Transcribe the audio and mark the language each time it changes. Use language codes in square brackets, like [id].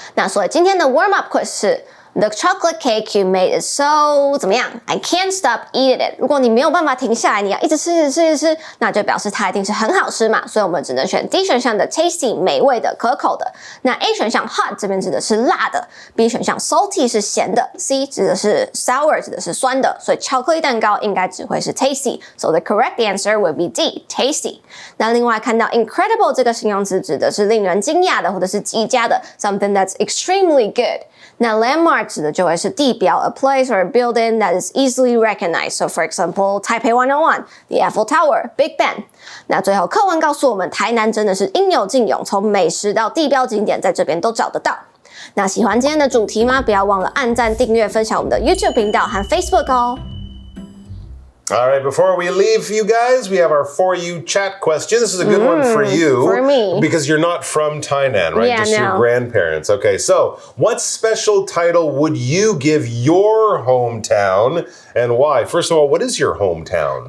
[zh] 那所以今天的 [en] warm up quiz [zh] 是 [en] The chocolate cake you made is so [zh] 怎么样 ？ [en] I can't stop eating it。 [zh] 如果你没有办法停下来，你要一直吃，那就表示它一定是很好吃嘛。所以我们只能选 D 选项的 tasty 美味的、可口的。那 A 选项 hot 这边指的是辣的 ，B 选项 salty 是咸的 ，C 指的是 sour 指的是酸的。所以巧克力蛋糕应该只会是 [en] tasty。So the correct answer would be D, tasty。 [zh] 那另外看到 incredible 这个形容词指的是令人惊讶的或者是极佳的 ， [en] something that's extremely good。 [zh] 那 landmark 指的就会是地标 ， [en] a place or a building that is easily recognized. So for example, Taipei 101, the Eiffel Tower, Big Ben. [zh] 那最后课文告诉我们，台南真的是应有尽有，从美食到地标景点，在这边都找得到。那喜欢今天的主题吗？不要忘了按赞、订阅、分享我们的 YouTube 频道和 Facebook 哦。 [en] All right, before we leave you guys, we have our For You chat question. This is a good one for you. For me. Because you're not from Tainan, right? Yeah, Just no. your grandparents. Okay, so what special title would you give your hometown and why? First of all, what is your hometown?